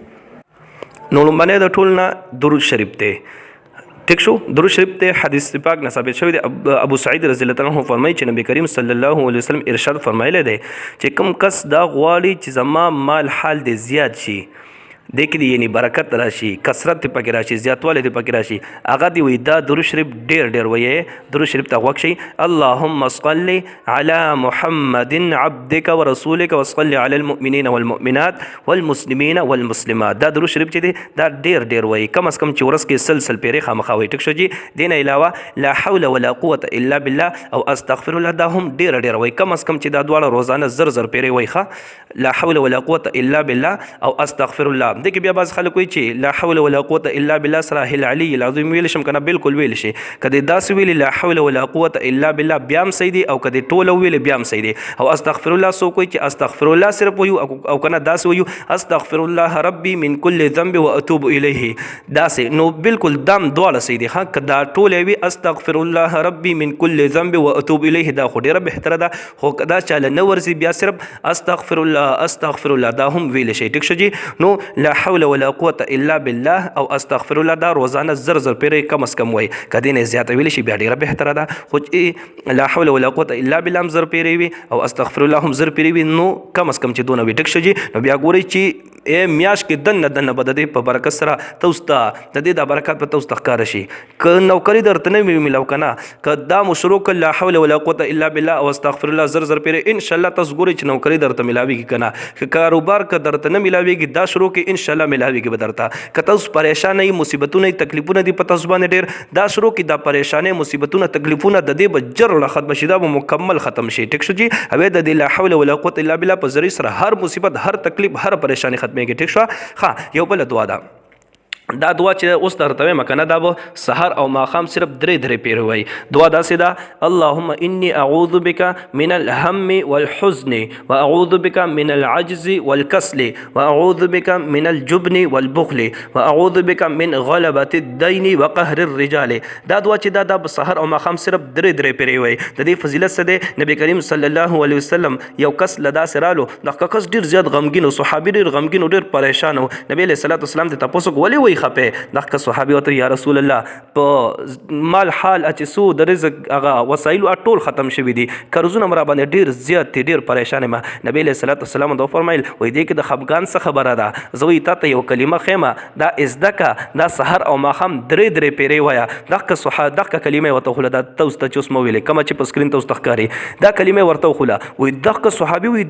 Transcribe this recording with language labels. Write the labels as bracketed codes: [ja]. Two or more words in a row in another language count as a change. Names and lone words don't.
[ps] نو لومبنی د ټول نه درود شریف دی ٹھیک شو درود شریف ته حدیث پاک نه ثابت شوی دی ابو سعید [ar] رضی الله عنه [ps] فرمایي چې نبی کریم [ar] صلی الله علیه وسلم [ps] ارشاد فرمایلی دی چې کوم کس دا غواړي چې زما مال حال دی زیات شي دې کې یعنی برکت راشي کثرت دې پکې راشي زیاتوالی دې پکې راشي هغه دی وایي دا درود شریف ډېر وایي درود شریف ته غوږ شئ [ar] اللهم صل علی محمد عبدک ورسولک وصل علی المؤمنین والمؤمنات والمسلمین والمسلمات [ps] دا درود شریف چې دی دا ډېر وایي [ur] کم از کم [ps] چې ورځ کې سلسل پیرې خامخا وایي ټیک شو جي دې نه علاوه [ar] لا حول ولا قوة الا بالله [ps] او [ar] استغفر الله [ps] دا هم ډېر وایي [ur] کم از کم [ps] چې دا دواړه روزانه زر پیرې وایي ښه [ar] لا حول ولا قوة الا بالله [ps] او [ar] استغفر الله [ps] دې کې بیا بعض خلک وایي چې [ar] لا حول ولا قوة الا بالله [ps] سره العلی العظیم ویل شم کنه بالکل ویل شي کدی داسې ویل [ar] لا حول ولا قوة الا بالله [ps] بیا هم صحیح دی او کدی ټوله ویل بیا هم صحیح دی او [ar] استغفر الله [ps] سو کوي چې [ar] استغفر الله [ps] صرف ویو او کنه داسې ویو [ar] استغفر الله ربي من كل ذنب واتوب الیه [ps] داسې نو بالکل دم دواړه صحیح دی ها کدا ټوله وی [ar] استغفر الله ربي من كل ذنب واتوب الیه [ps] دا خو ډیره بهتره ده خو کدا چاله نه ورزي بیا صرف [ar] استغفر الله [ps] دا هم ویل شي ټیک شي نو [ar] لا حول ولا قوة الا بالله [ps] او [ar] استغفر الله [ps] دا روزانه زر پیرې [ur] کم از کم [ps] وای کدی نه زیاته ویل شي بیا ډیره بهتره ده خو [ar] لا حول ولا قوة الا بالله [ps] هم زر پیرې وي او [ar] استغفر الله [ps] هم زر پیرې وي نو [ur] کم از کم [ps] چې دونه وي ټیک شي نو بیا ګورئ چې میاش کې دنه به د دې په برکت سره توستا د دې د برکت په توستا ښکاره شي که نوکري درته نه ملو که نه که دا مو شروع کړ [ar] لا حول ولا قوة الا بالله [ps] او [ar] استغفر الله [ps] زر پیرې انشاءالله تاسو ګورئ چې نوکري درته ملاویږي که نه که کاروبار که درته نه ملاویږي دا شروع کې انشاءالله ملاویږي به درته که تاسو پریشانه یې مصیبتونه تکلیفونه دي په تاسو باندې ډېر دا شروع کې دا پریشانې مصیبتونه تکلیفونه د دې به جر ختم شي دا به مکمل ختم شي ټیک شو جي هوی د دې [ar] لا حول ولا قوة الا بالله [ps] په ذریعې سره هر مصیبت هر تکلیف هر پریشانی ختمېږي ټیک شو ښه یو بله دعا ده دا دعا چې اوس درته وایم کنه دا به سحر او ماښام صرف درې پیرې وایي دعا داسې ده [ar] اللهم انی اعوذ بک من الهم والحزن واعوذ بک من العجز والکسل واعوذ بک من الجبن والبخل واعوذ بک من غلبة الدین وقهر الرجال [ps] دا دعا چې دا به سحر او ماښام صرف درې پیرې وایي د دې فضیلت څه دی نبی کریم [ar] صلی الله علیه وسلم [ps] یو کس له داسې رالو دغه کس ډېر زیات غمګین و صحابي ډېر غمګین و ډېر پریشان و نبی [ar] علیه الصلاة والسلام [ps] ته تپوس وکړو ولې وایي خپه دغه صحابي ورته [ar] یا رسول الله [ps] په مال حال چې څو د رزق هغه وسایل ټول ختم شوي دي قرضونه مې را باندې ډېر زیات دي ډېر پریشان یم نبی [ar] علیه الصلاة والسلام [ps] ورته وفرمیل وایي دې کې د خفګان څه خبره ده زه وایي تا ته یو کلمه ښیم دا زده که دا سحر او ماښام درې پیرې وایه دغه کلمه یې ورته وښوله دا تاسو ته چې اوس مه ویلې کومه چې په سکرین تاسو ته ښکاري دا کلمه یې ورته وښوله وایي دغه صحابي وایي